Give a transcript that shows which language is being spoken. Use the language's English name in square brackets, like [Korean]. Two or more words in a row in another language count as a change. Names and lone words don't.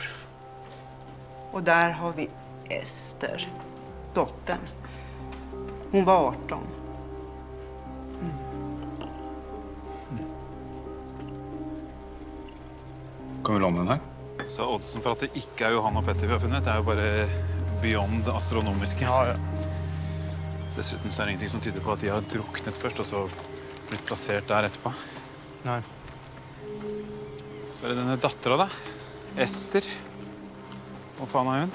[Swedish] Och där har vi Ester, dottern. Hon var 18. Kan vi låna den här? [Norwegian] Så oddsen for at det ikke er Johan og Petter vi har funnet, er jo bare beyond astronomiske. Ja. Dessuten så er det ingenting som tyder på at de har druknet først, og så blitt plassert der etterpå. [Swedish] Nej. [Norwegian] Så er det denne dattera, da. Ester. Hva faen er hun?